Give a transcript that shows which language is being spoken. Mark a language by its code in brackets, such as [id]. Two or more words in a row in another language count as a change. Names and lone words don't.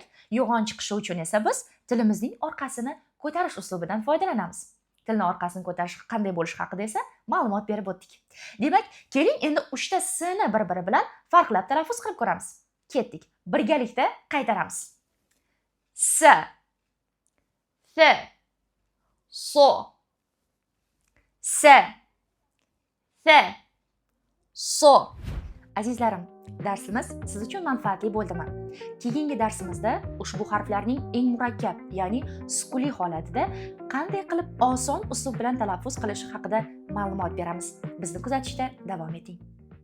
[uz] Yo'g'on chiqishi uchun esa biz tilimizning orqasini ko'tarish uslubidan foydalanamiz. Tilni orqasini ko'tarish qanday bo'lishi haqida esa ma'lumot berib o'tdik. Demak, keling endi 3 ta s'ni bir-biri bilan farqlab talaffuz qilib ko'ramiz. Ketdik. Birgalikda qaytaramiz. S, th, so, s, th, so. Azizlarim, darsimiz siz uchun manfaatli bo'ldimi? Keyingi darsimizda ushbu harflarning eng murakkab, ya'ni sukuli holatida qanday qilib oson uslub bilan talaffuz qilish haqida ma'lumot beramiz. Bizni kuzatishda davom eting.